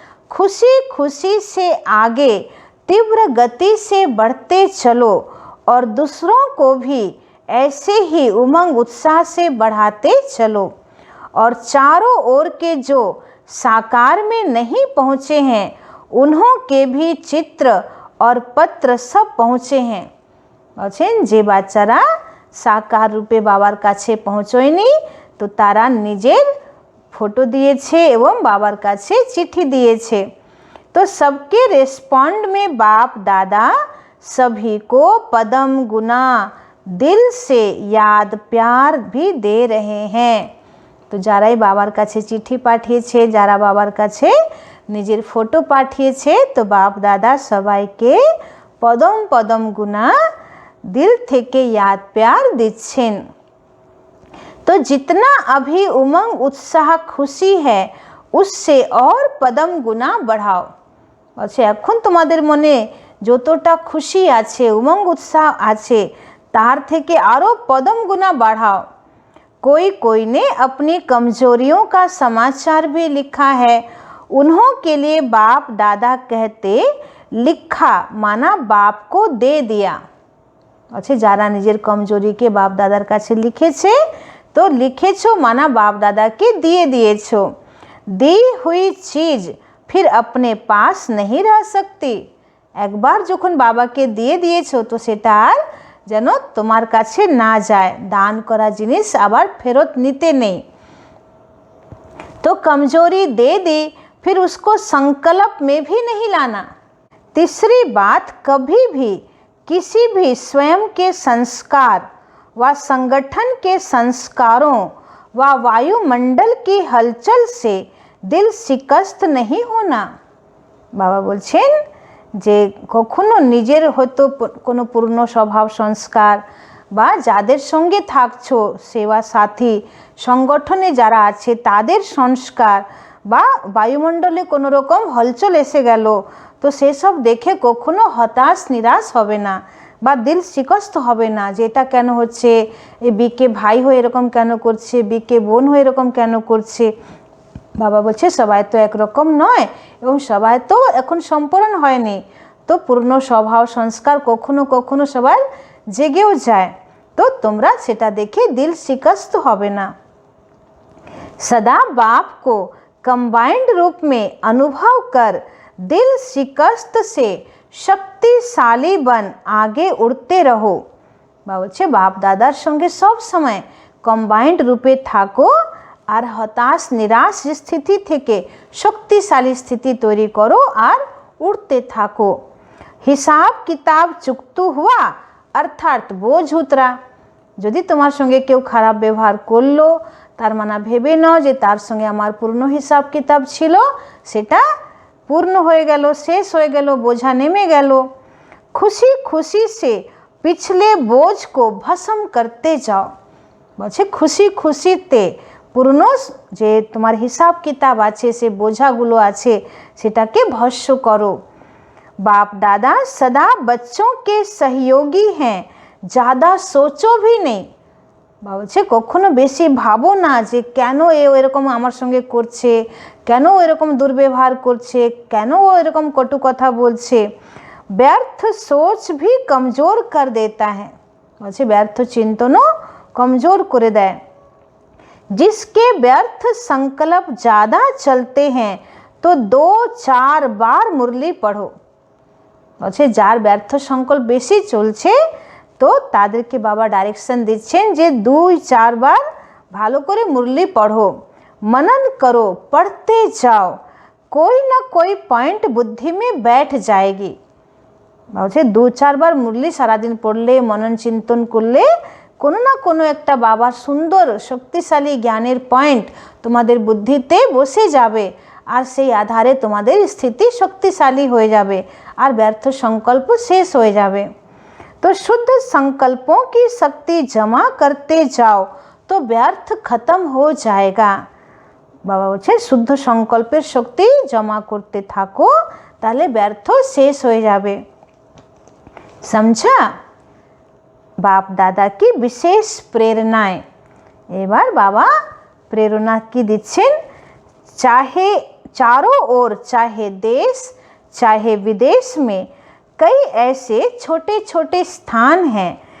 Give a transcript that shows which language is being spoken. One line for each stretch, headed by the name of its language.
Hindi: खुशी खुशी से आगे तीव्र गति से बढ़ते चलो और दूसरों को भी ऐसे ही उमंग उत्साह से बढ़ाते चलो। और चारों ओर के जो साकार में नहीं पहुँचे हैं उन्हों के भी चित्र और पत्र सब पहुँचे हैं।
Bangla: बलছেন যে বাচ্চারা সাকার রূপে বাবার কাছে পৌঁছয়নি তো তারা নিজের ফটো দিয়েছে এবং বাবার কাছে চিঠি দিয়েছে।
Hindi: तो सबके रेस्पॉन्ड में बाप दादा सभी को पदम गुना दिल से याद प्यार भी दे रहे हैं।
Bangla: তো যারাই বাবার কাছে চিঠি পাঠিয়েছে, যারা বাবার কাছে নিজের ফটো পাঠিয়েছে, তো বাপ দাদা সবাইকে পদম পদম গুণা दिल থেকে याद प्यार দিচ্ছেন।
Hindi: तो जितना अभी उमंग उत्साह खुशी है उससे और पदम गुना बढ़ाओ।
Bangla: বলছে এখন তোমাদের মনে যতটা খুশি আছে, উমঙ্গ উৎসাহ আছে, তার থেকে আরও পদম গুনা
Hindi: बढ़ाओ। कोई ने अपनी कमजोरियों का समाचार भी लिखा है। उन्हों के लिए बाप दादा कहते लिखा माना बाप को दे दिया।
Bangla: अच्छा, যারা নিজের কমজোরিকে বাপ দাদার কাছে লিখেছে, তো লিখেছো মানা বাপ দাদাকে দিয়ে দিয়েছো।
Hindi: दी हुई चीज फिर अपने पास नहीं रह सकती।
Bangla: একবার যখন বাবাকে দিয়ে দিয়েছো তো সেটা আর যেন তোমার কাছে না যায়। দান করা জিনিস আবার ফেরত নিতে নেই।
Hindi: तो कमजोरी दे दी फिर उसको संकल्प में भी नहीं लाना। तीसरी बात, कभी भी किसी भी स्वयं के संस्कार व संगठन के संस्कारों व वायुमंडल की हलचल से दिल शिकस्त नहीं होना।
Bangla: बाबा बोलছেন যে কখনো নিজের হয়তো কোনো পূর্ণ স্বভাব সংস্কার বা যাদের সঙ্গে থাকছো, সেবা সাথী সংগঠনে যারা আছে তাদের সংস্কার বা বায়ুমণ্ডলে কোনো রকম হলচল এসে গেল, তো সেসব দেখে কখনো হতাশ নিরাশ হবে না বা দিল শিকস্ত হবে না যে এটা কেন হচ্ছে, এ বিকে ভাই হয়ে এরকম কেন করছে, বিকে বোন হয়ে এরকম কেন করছে। বাবা বলছে সবাই তো একরকম নয় এবং সবাই তো এখন সম্পূর্ণ হয়নি, তো পূর্ণ স্বভাব সংস্কার কখনো কখনো সবার জেগেও যায়, তো তোমরা সেটা দেখে দিল শিকস্ত হবে না।
Hindi: सदा बाप को कंबाइंड रूप में अनुभव कर दिल शिकस्त से शक्तिशाली बन आगे उड़ते रहो।
Bangla: বলছে বাপ দাদার সঙ্গে সব সময় কম্বাইন্ড রূপে থাকো আর হতাশ নিরাশ স্থিতি থেকে শক্তিশালী স্থিতি তৈরি করো আর উড়তে থাকো।
Hindi: হিসাব কিতাব চুক্তু হুয়া অর্থাৎ বোঝ উতরা।
Bangla: যদি তোমার সঙ্গে কেউ খারাপ ব্যবহার করলো, তার মানে ভেবে নাও যে তার সঙ্গে আমার পূর্ণ হিসাব কিতাব ছিল, সেটা পূর্ণ হয়ে গেল, শেষ হয়ে গেল, বোঝা নেমে গেল।
Hindi: খুশি খুশি সে পিছলে বোঝ কো ভস্ম করতে যাও।
Bangla: বলছে খুশি খুশিতে পূর্ণ যে তোমার হিসাব কিতাব আছে, সে বোঝাগুলো আছে, সেটাকে ভস্ম করো।
Hindi: बाप दादा सदा बच्चों के सहयोगी हैं, ज़्यादा सोचो भी नहीं।
Bangla: বলছে কখনো বেশি ভাবো না যে কেন এরকম আমার সঙ্গে করছে, কেন ও এরকম দুর্ব্যবহার করছে, কেন ও এরকম কটু কথা বলছে।
Hindi: ব্যর্থ সোচ ভি কমজোর কর দেতা है।
Bangla: বলছে ব্যর্থ চিন্তনও কমজোর করে দেয়।
Hindi: जिसके व्यर्थ संकल्प ज़्यादा चलते हैं तो 2-4 बार मुरली पढ़ो।
Bangla: বলছে যার ব্যর্থ সংকল্প বেশি চলছে, তো তাদেরকে বাবা ডাইরেকশন দিচ্ছেন যে 2-4 বার ভালো করে মুরলি পড়ো,
Hindi: मनन करो, पढ़ते जाओ, कोई ना कोई पॉइंट बुद्धि में बैठ जाएगी।
Bangla: বলছে 2-4 বার মুরলি সারাদিন পড়লে, মনন চিন্তন করলে কোনো না কোনো একটা বাবার সুন্দর শক্তিশালী জ্ঞানের পয়েন্ট তোমাদের বুদ্ধিতে বসে যাবে আর সেই আধারে তোমাদের স্থিতি শক্তিশালী হয়ে যাবে আর ব্যর্থ সংকল্প শেষ হয়ে যাবে।
Hindi: तो शुद्ध संकल्पों की शक्ति जमा करते जाओ तो व्यर्थ खत्म हो जाएगा।
Bangla: बाबा বলছে শুদ্ধ সংকল্পের শক্তি জমা করতে থাকো, তাহলে ব্যর্থ শেষ হয়ে যাবে।
Hindi: समझा? बाप दादा की विशेष प्रेरणाएं।
Bangla: এবার বাবা প্রেরণা কি দিচ্ছেন,
Hindi: चाहे चारों ओर, चाहे देश चाहे विदेश में कई ऐसे छोटे छोटे स्थान हैं,